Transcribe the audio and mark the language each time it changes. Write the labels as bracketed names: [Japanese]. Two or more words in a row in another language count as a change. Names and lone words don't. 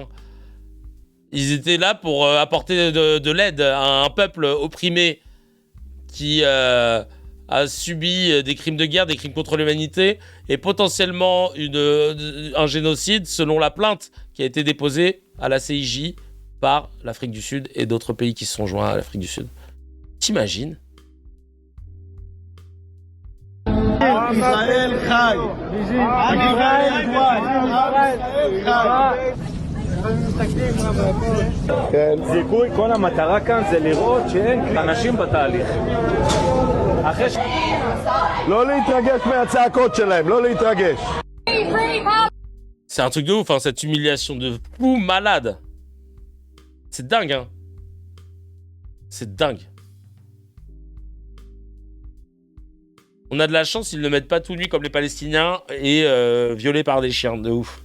[French] Ils étaient là pour apporter de l'aide à un peuple opprimé qui a subi des crimes de guerre, des crimes contre l'humanité et potentiellement un génocide selon la plainte qui a été déposée à la CIJ par l'Afrique du Sud et d'autres pays qui se sont joints à l'Afrique du Sud. T'imagines? [Hebrew] Israël חי. זיכוי, כל המטרה כאן זה לראות שאין אנשים בתהליך. לא להתרגש מהצעקות שלהם, לא להתרגש. [French] C'est un truc de ouf, cette humiliation de fou malade. C'est dingue, C'est dingue. On a de la chance, ils ne mettent pas tout nus comme les Palestiniens et violés par des chiens, de ouf.